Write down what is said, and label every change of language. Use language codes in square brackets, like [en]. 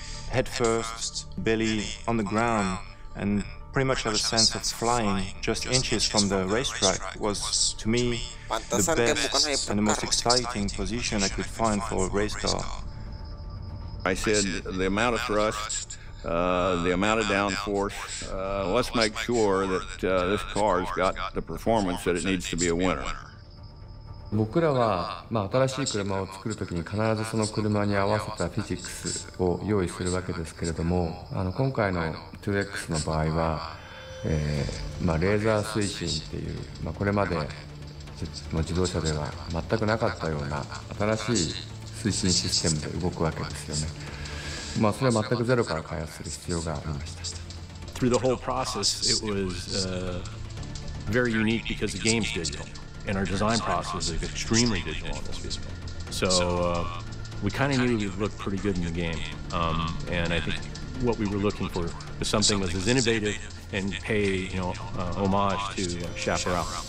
[en] Head first, belly on the ground, and pretty much have a sense of flying just inches from the racetrack was, to me, the best and the most exciting position I could find for a race car. I said the amount of thrust, the amount of downforce, let's make sure that this car's got the performance that it needs to be a winner. [ja] 僕らは、新しい車を作るときに必ずその車に合わせたフィジックスを用意するわけですけれども、今回の 2X の場合は、レーザー推進っていう、これまでの自動車では全くなかったような新しい推進システムで動くわけですよね。それは全くゼロから開発する必要がありました。 [en] Through the whole process, it was very unique because the game's digital. And our design process is extremely digital on this vehicle. So we kind of knew we looked pretty good in the game. And I think what we were looking for was something that was as innovative and pay, homage to Chaparral.